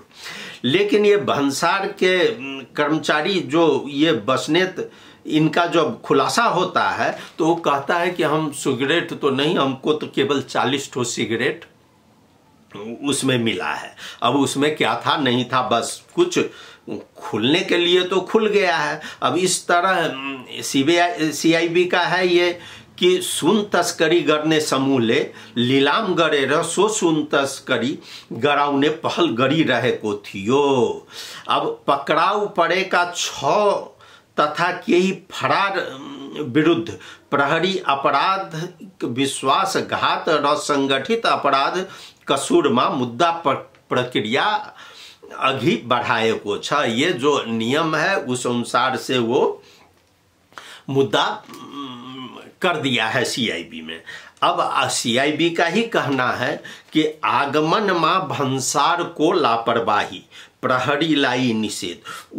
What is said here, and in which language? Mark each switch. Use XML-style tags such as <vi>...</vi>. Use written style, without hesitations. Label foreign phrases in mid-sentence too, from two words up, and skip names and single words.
<hi>लेकिन ये भंसार के कर्मचारी जो ये बसनेत, इनका जब खुलासा होता है तो वो कहता है कि हम सिगरेट तो नहीं, हमको तो केवल 40 ठो सिगरेट उसमें मिला है। अब उसमें क्या था नहीं था, बस कुछ खुलने के लिए तो खुल गया है। अब इस तरह सीआईबी का है ये कि</hi> <ne>सुन तस्करी गर्ने समूहले लिलाम गरेर सो सुन तस्करी गराउने पहल गरिरहेको थियो। अब पकड़ाउ परेका 6 तथा केही फरार विरुद्ध प्रहरी अपराध विश्वासघात र संगठित अपराध कसूरमा मुद्दा प्रक्रिया अघि बढ़ाएको छ।</ne> <hi>ये जो नियम है उस अनुसार से वो मुद्दा कर दिया है सीआईबी में। अब सीआईबी का ही कहना है कि</hi> <ne>आगमन मां भंसार को लापरवाही, प्रहरी लाई निषेध।</ne>